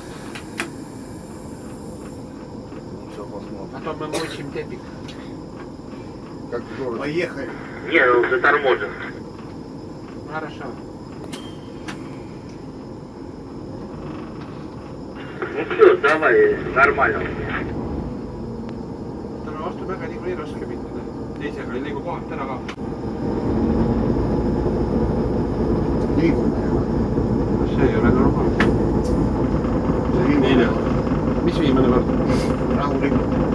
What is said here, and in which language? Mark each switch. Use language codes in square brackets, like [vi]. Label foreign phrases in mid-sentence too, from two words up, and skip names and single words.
[ru] Все посмотрим. А то мы мучим темик. Как в городе. Поехали. Не, он заторможен. Хорошо. Ну все, давай, нормально. [et] Täna vastu väga nii kui raske minna. Teisega ei liigu kohalt täna ka. Liigub. See ei ole normaalne. See viimane kord. Mis viimane kord? Rahulikult.